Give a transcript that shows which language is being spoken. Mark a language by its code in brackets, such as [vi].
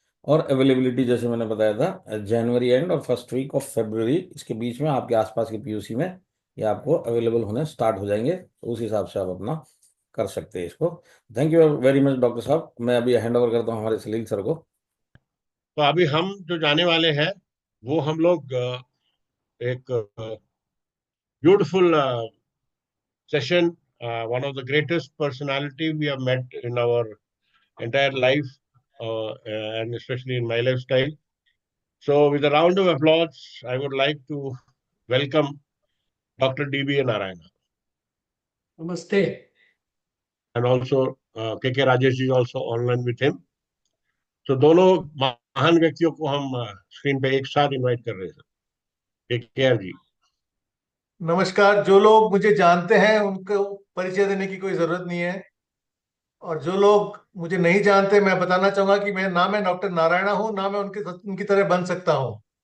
[hi] और अवेलेबिलिटी जैसे मैंने बताया था, जनवरी एंड और फर्स्ट वीक ऑफ फरवरी, इसके बीच में आपके आसपास के पीयूसी में ये आपको अवेलेबल होने स्टार्ट हो जाएंगे। तो उस हिसाब से आप अपना कर सकते हैं इसको। Thank you very much doctor साहब। मैं अभी हैंड ओवर करता हूँ हमारे सलील सर को। तो अभी हम जो जाने वाले हैं वो हम लोग एक beautiful [en] session, one of the greatest personality we have met in our entire life, and especially in my lifestyle. So, with a round of applause, I would like to welcome Dr. D.B. Narayana, [hi] नमस्ते। [en] and also K.K. Rajesh is also online with him. [hi] तो दोनों महान व्यक्तियों को हम screen पे एक साथ इनवाइट कर रहे हैं। के जी। नमस्कार। जो लोग मुझे जानते हैं उनको परिचय देने की कोई जरूरत नहीं है, और जो लोग मुझे नहीं जानते, मैं बताना चाहूंगा कि मैं ना मैं डॉक्टर नारायणा हूं, ना मैं उनकी तरह बन सकता हूं।